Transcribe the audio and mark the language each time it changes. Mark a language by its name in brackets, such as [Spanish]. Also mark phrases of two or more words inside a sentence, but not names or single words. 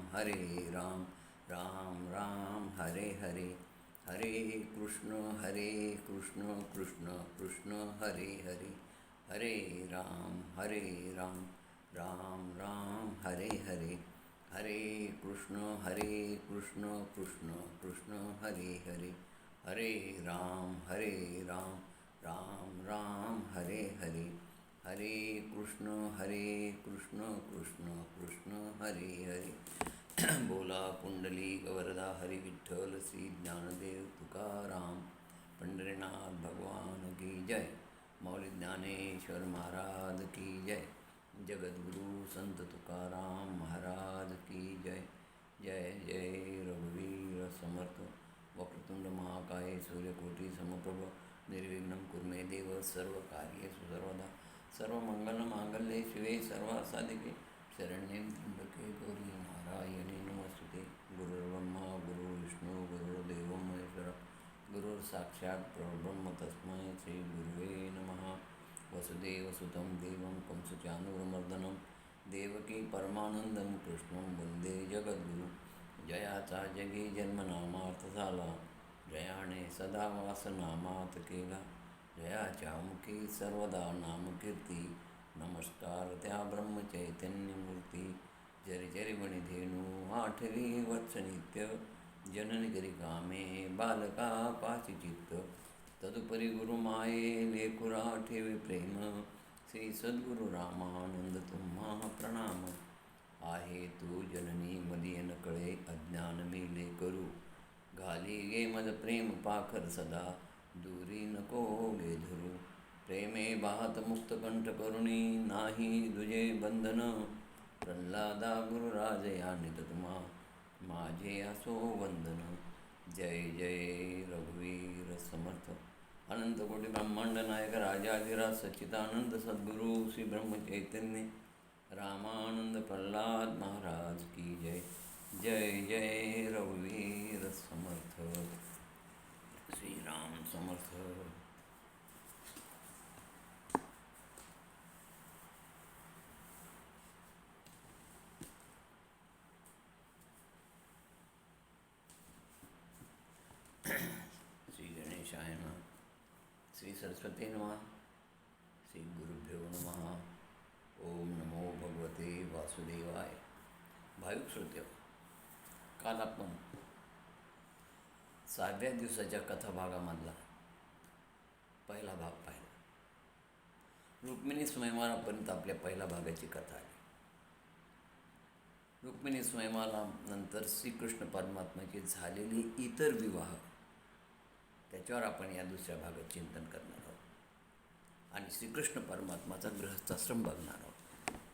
[Sanskrit] राम राम हरे हरे, हरे कृष्ण कृष्ण कृष्ण हरे हरे, हरे राम राम राम हरे हरे, हरे कृष्ण कृष्ण कृष्ण हरे हरे, हरे राम राम राम हरे हरे, हरे कृष्ण कृष्ण कृष्ण हरे हरे। [Marathi] बोला पुंडली गवरदा हरि विठ्ठल श्री ज्ञानदेव तुकाराम, पंढरीनाथ [Hindi] भगवान की जय, [Marathi] मौली ज्ञानेश्वर [Hindi] महाराज की जय, [Marathi] जगद्गुरु संत तुकाराम [Hindi] महाराज की जय। [Marathi] जय जय रघुवीर समर्थ, [Sanskrit] वक्रतुंड महाकाय सूर्यकोटि समप्रभ, निर्विघ्नं कुर्मे देव सर्वकार्येषु सर्वदा, सर्वमंगलमांगल्ये शिवे सर्वासाधिके, शरण्ये त्र्यंबके गौरी नारायणी नमस्तुते। गुरुर्ब्रह्मा गुरुर्विष्णू गुरुर्देवो महेश्वरः, गुरुर्साक्षात् परब्रह्म तस्मै श्रीगुरुवे नमः। वसुदेवसुतं देवं कंसचानूरमर्दनं, देवकी परमानंदं कृष्णं वंदे जगद्गुरु। [Marathi] जयाचा जगी जन्मनामार्थ झाला, जयाने सदा वासनामात केला, जयाच्या मुखी सर्वदा नामकीर्ती, नमस्कार त्या ब्रह्मचैतन्यमूर्ती। जरी जरी वणिधेनु आठवी वत्स नित्य, जननी करी कामे बालका पाची चित्त, तदुपरी गुरुमाये लेकुरा ठेवी प्रेम, श्री सद्गुरु रामानंद तुम्हा प्रणाम। आहे तू जननी मदियन कळे अज्ञान मिले करू, घाली गे मज प्रेम पाखर सदा, दूरी नको गे धरू। प्रेमे बाहत मुक्त कंठ करुणी, नाही दुजे बंधन, प्रल्हादा गुरुराज यानित तुम्हा, माझे असो वंदन। जय जय रघुवीर समर्थ, अनंत कोटि ब्रह्मांड नायक राजाधिराज सच्चिदानंद सद्गुरु श्री ब्रह्म चैतन्य रामानंद प्रल्हाद [Hindi] महाराज की जय। [Marathi] जय जय रघुवीर समर्थ, श्री राम समर्थ। [Sanskrit] श्री गणेशाय नमः, श्री सरस्वती नमः, श्री गुरुभ्यो नमः। ओम नमो भगवते वासुदेवाय। [Marathi] भाविक श्रोते, काल आपण 6व्या दिवसाच्या कथाभागामधला पहिला भाग पाहिला। रुक्मिणी स्वयंवरापर्यंत आपल्या पहिल्या भागाची कथा आली। रुक्मिणी स्वयंवरानंतर श्रीकृष्ण परमात्म्याचे झालेले इतर विवाह, त्याच्यावर आपण या दुसऱ्या भागात चिंतन करणार आहोत आणि श्रीकृष्ण परमात्माचा गृहस्थाश्रम बघणार आहोत।